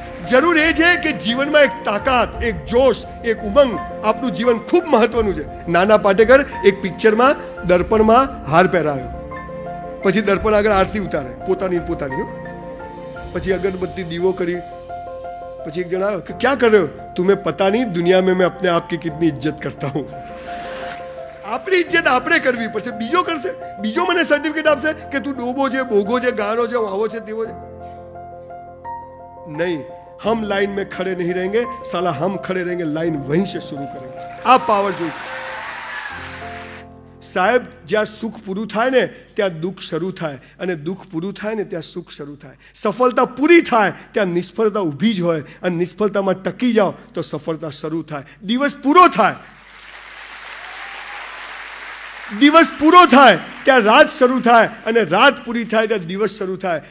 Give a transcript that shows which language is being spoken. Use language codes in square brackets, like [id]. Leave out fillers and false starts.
[gu] જરૂર એ છે કે જીવનમાં એક તાકાત, એક જોશ, એક ઉમંગ. આપણું જીવન ખૂબ મહત્વનું છે. નાના પાટેકર એક પિક્ચરમાં દર્પણમાં હાર પહેરાયો, પછી દર્પણ આગળ આરતી ઉતારે પોતાની. પછી અગરબત્તી દીવો કરી, પછી એક જણા આવ્યો કે ક્યાં કર્યો? [hi] तुम्हें पता नहीं दुनिया में मैं अपने आप की कितनी इज्जत करता हूं. [gu] આપણી ઇજ્જત આપણે કરવી પડશે. બીજો કરશે, બીજો મને સર્ટિફિકેટ આપશે કે તું ડોબો છે, બોગો છે, ગાણો છે, આવો છે, તેવો છે. [hi] नहीं, हम लाइन में खड़े नहीं रहेंगे साला, हम खड़े रहेंगे, लाइन वहीं से शुरू करेंगे. [gu] આ પાવર જોઈશે સાહેબ. જ્યાં સુખ પૂરું થાય ને ત્યાં દુઃખ શરૂ થાય, અને દુઃખ પૂરું થાય ને ત્યાં સુખ શરૂ થાય. સફળતા પૂરી થાય ત્યાં નિષ્ફળતા ઊભી જ હોય, અને નિષ્ફળતામાં ટકી જાઓ તો સફળતા શરૂ થાય. દિવસ પૂરો થાય, દિવસ પૂરો થાય ત્યાં રાત શરૂ થાય, અને રાત પૂરી થાય ત્યાં દિવસ શરૂ થાય.